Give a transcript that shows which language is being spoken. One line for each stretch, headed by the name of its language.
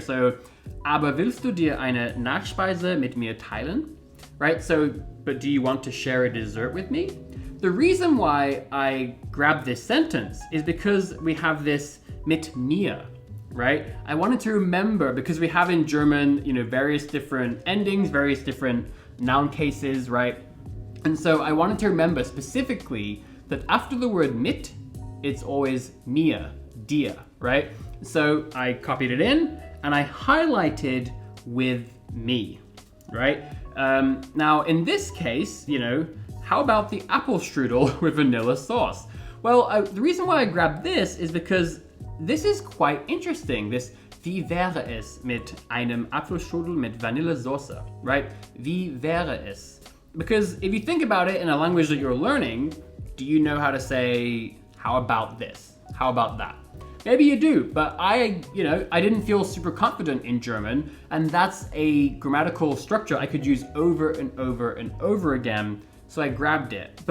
German: So, aber willst du dir eine Nachspeise mit mir teilen?
English: Right? So, but do you want to share a dessert with me? The reason why I grabbed this sentence is because we have this mit mir, right? I wanted to remember because we have in German, various different endings, various different noun cases, right? And so I wanted to remember specifically that after the word mit, it's always mir, dir, right? So I copied it in and I highlighted with me, right? Now in this case, how about the apple strudel with vanilla sauce? Well, the reason why I grabbed this is because this is quite interesting. This
German: wie wäre es mit einem Apfelstrudel mit Vanillesoße,
English: right?
German: Wie wäre es?
English: Because if you think about it in a language that you're learning, do you know how to say, how about this? How about that? Maybe you do, but I didn't feel super confident in German, and that's a grammatical structure I could use over and over and over again, so I grabbed it.